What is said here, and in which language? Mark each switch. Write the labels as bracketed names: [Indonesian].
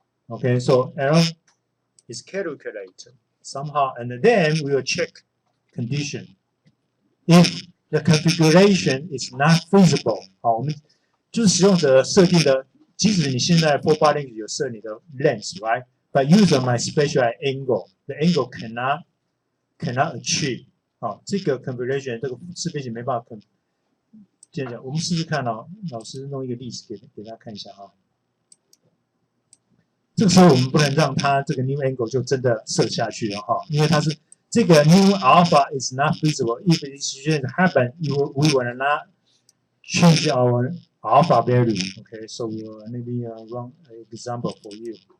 [English] Okay, so L is calculated somehow, and then we will check condition. If the configuration is not feasible, [Chinese] 好，我们就是使用者设定的，即使你现在 4-bar linkage 有设你的 length, right? [English] But user might specify angle. The angle cannot achieve. [Chinese] 好，这个 configuration 这个四边形没办法接着我们试试看哦，老师弄一个例子给大家看一下哈。这个时候我们不能让它这个 new angle 就真的设下去了哈，因为它是这个 [English] new alpha is not feasible. If it shouldn't happen, we will not change our alpha value. Okay, so maybe run an example for you.